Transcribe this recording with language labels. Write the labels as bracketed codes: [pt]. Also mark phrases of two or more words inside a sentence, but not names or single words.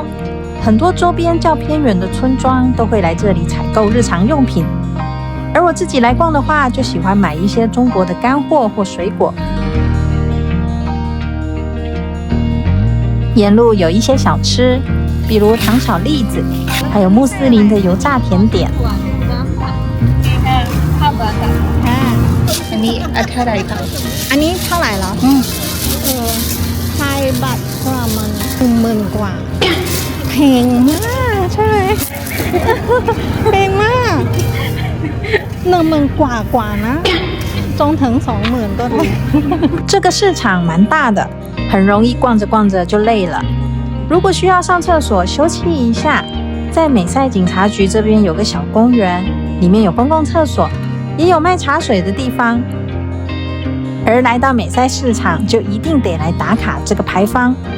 [zh] 很多周边较偏远的村庄都会来这里采购日常用品。而我自己来逛的话，就喜欢买一些中国的干货或水果。沿路有一些小吃，比如糖炒栗子，还有穆斯林的油炸甜点。 [th] อันนี้เท่าไหร่คะ อันนี้เท่าไหร่เหรอไทยบัตรประมาณ10,000 กว่าแพงมากใช่ไหมแพงมาก10,000 กว่านะ中ถึง20,000ก็ได้ [zh] 这个市场蛮大的，很容易逛着逛着就累了。如果需要上厕所休憩一下，在美塞警察局这边有个小公园，里面有公共厕所，也有卖茶水的地方。而来到美塞市场，就一定得来打卡这个牌坊。